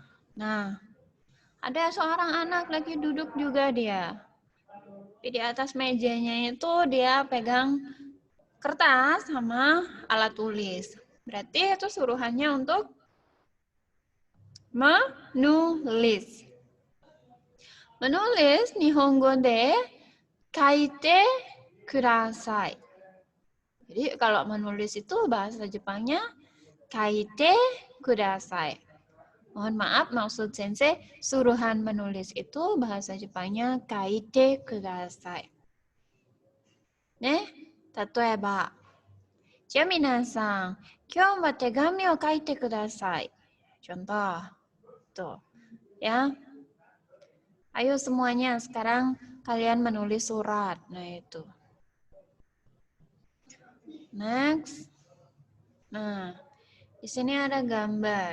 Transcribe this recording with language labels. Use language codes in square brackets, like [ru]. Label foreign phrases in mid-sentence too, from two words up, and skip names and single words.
[id] Nah, ada seorang anak lagi duduk juga dia. Di atas mejanya itu dia pegang kertas sama alat tulis. Berarti itu suruhannya untuk menulis. [ja] Menulis 日本語で書いてください. [id] Jadi kalau menulis itu bahasa Jepangnya [ja] 書いてください. [id] Mohon maaf maksud sensei, suruhan menulis itu bahasa Jepangnya [ja] 書いてください. ね、例えば. じゃ皆さん、今日は手紙を書いてください. [id] Contoh. Tuh. Ya. Ayo semuanya sekarang kalian menulis surat. Nah, itu. Next. Nah, di sini ada gambar.